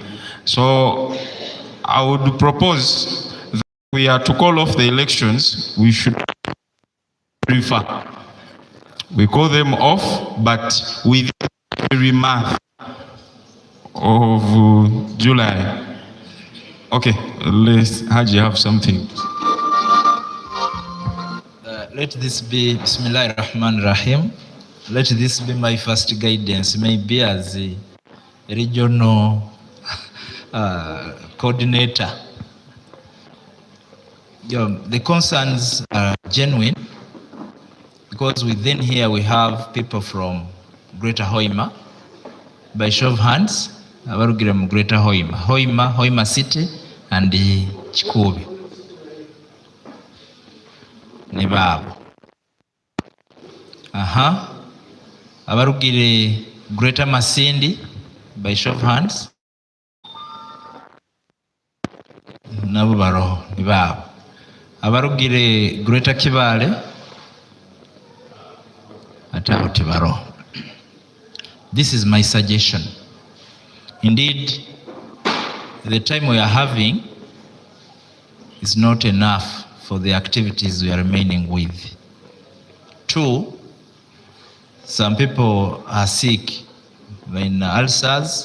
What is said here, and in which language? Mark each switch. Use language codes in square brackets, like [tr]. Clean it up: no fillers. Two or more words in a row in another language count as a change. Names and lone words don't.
[en] So I would propose that we are to call off the elections, we should prefer. We call them off, but with every month of July. Okay, let's Haji have something. Let this be [ar] بسم الله الرحمن الرحيم. [en] Let this be my first guidance, maybe as a regional coordinator. The concerns are genuine because within here we have people from Greater Hoima. By show of hands, [nyo] abarugira mu Greater Hoima, Hoima City and Chikubi. Nibabo. Abarugire Greater Masindi, [en] by show of hands. [nyo] Nabo baro nibabo. Abarugire Greater Kibale, atabo tibaro. [en] This is my suggestion. Indeed, the time we are having is not enough for the activities we are remaining with. 2, some people are sick in ulcers.